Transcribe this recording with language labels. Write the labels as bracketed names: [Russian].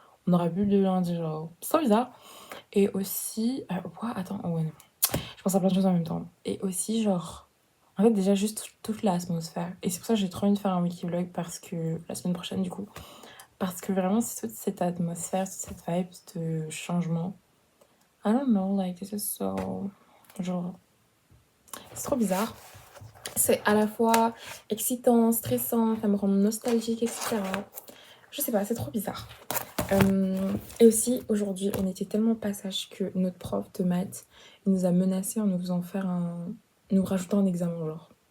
[French] On aura bu le lundi, genre... C'est bizarre. Et aussi... quoi attends, oh, ouais, non. Je pense à plein de choses en même temps. Et aussi, genre... En fait, déjà, juste toute l'atmosphère. Et c'est pour ça que j'ai trop envie de faire un wiki vlog parce que... La semaine prochaine, du coup. Parce que vraiment, c'est toute cette atmosphère, toute cette vibe de changement. [English] I don't know, like, this is so... [French] Genre... C'est trop bizarre. C'est à la fois excitant, stressant, ça me rend nostalgique, etc. Je sais pas, c'est trop bizarre. Et aussi, aujourd'hui, on était tellement passage que notre prof de maths, il nous a menacé en nous faisant faire nous rajoutant un examen, genre.